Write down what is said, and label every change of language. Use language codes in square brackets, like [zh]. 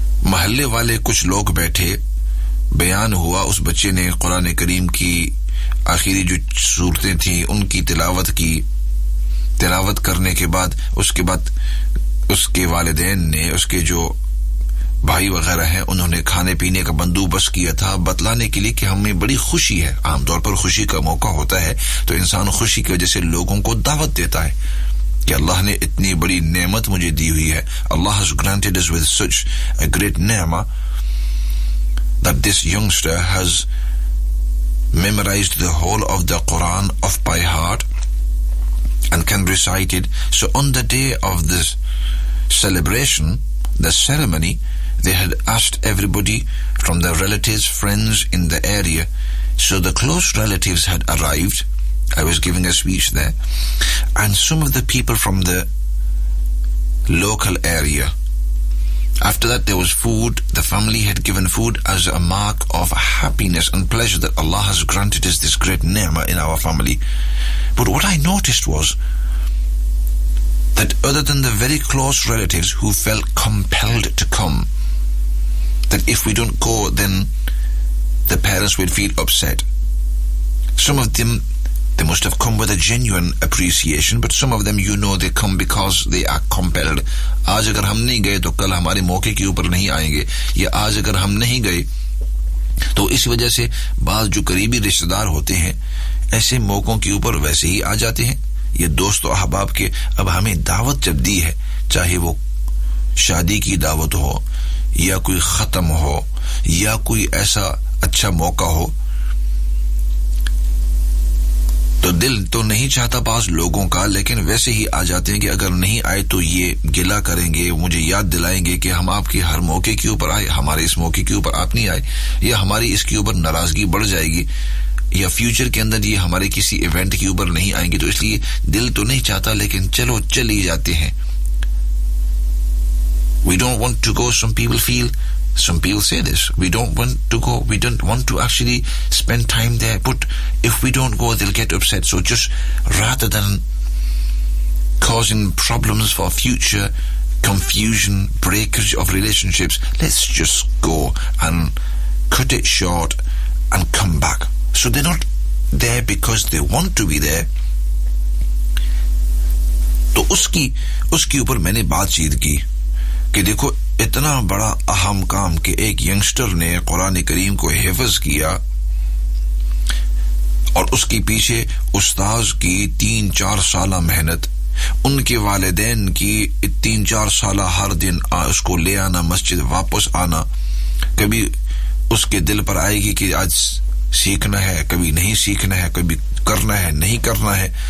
[ur] محلے والے کچھ لوگ بیٹھے, بیان ہوا, اس بچے نے قرآن کریم کی آخری جو سورتیں تھیں ان کی تلاوت کی, تلاوت کرنے کے بعد اس کے والدین نے, اس کے جو بھائی وغیرہ ہیں انہوں نے کھانے پینے کا بندوبست کیا تھا بتلانے کے لیے کہ ہمیں بڑی خوشی ہے. عام طور پر خوشی کا موقع ہوتا ہے تو انسان خوشی کی وجہ سے لوگوں کو دعوت دیتا ہے کہ اللہ نے اتنی بڑی نعمت مجھے دی ہوئی ہے. [en] اللہ has granted us with such a great ni'mah that this youngster has memorized the whole of the Quran off by heart and can recite it. So on the day of this celebration, the ceremony, they had asked everybody from their relatives, friends in the area. So the close relatives had arrived. I was giving a speech there. And some of the people from the local area. After that there was food. The family had given food as a mark of happiness and pleasure that Allah has granted us this great ni'mah in our family. But what I noticed was that other than the very close relatives who felt compelled to come, that if we don't go then the parents would feel upset. Some of them, they must have come with a genuine appreciation, but some of them, you know, they come because they are compelled. [ur] آج اگر ہم نہیں گئے تو کل ہمارے موقع کے اوپر نہیں آئیں گے, یا آج اگر ہم نہیں گئے تو اس وجہ سے بعض جو قریبی رشتہ دار ہوتے ہیں ایسے موقعوں کے اوپر ویسے ہی آ جاتے ہیں, یہ دوست و احباب کے اب ہمیں دعوت جب دی ہے, چاہے وہ شادی کی دعوت ہو یا کوئی ختم ہو یا کوئی ایسا اچھا موقع ہو, تو دل تو نہیں چاہتا پاس لوگوں کا, لیکن ویسے ہی آ جاتے ہیں کہ اگر نہیں آئے تو یہ گلہ کریں گے, مجھے یاد دلائیں گے کہ ہم آپ کے ہر موقع کے اوپر آئے, ہمارے اس موقع کے اوپر آپ نہیں آئے, یا ہماری اس کے اوپر ناراضگی بڑھ جائے گی, یا فیوچر کے اندر یہ ہمارے کسی ایونٹ کے اوپر نہیں آئیں گے, تو اس لیے دل تو نہیں چاہتا لیکن چلو چل ہی جاتے ہیں. [en] We don't want to go, some people say this. We don't want to go, we don't want to actually spend time there. But if we don't go, they'll get upset. So just rather than causing problems for future, confusion, breakage of relationships, let's just go and cut it short and come back. So they're not there because they want to be there. [ur] تو اس کی اوپر میں نے بات چیت کی کہ دیکھو اتنا بڑا اہم کام کہ ایک ینگسٹر نے قرآن کریم کو حفظ کیا اور اس کے پیچھے استاذ کی 3-4 سالہ محنت, ان کے والدین کی 3-4 سالہ ہر دن اس کو لے آنا مسجد, واپس آنا, کبھی اس کے دل پر آئے گی کہ آج سیکھنا ہے کبھی نہیں سیکھنا ہے, کبھی کرنا ہے نہیں کرنا ہے,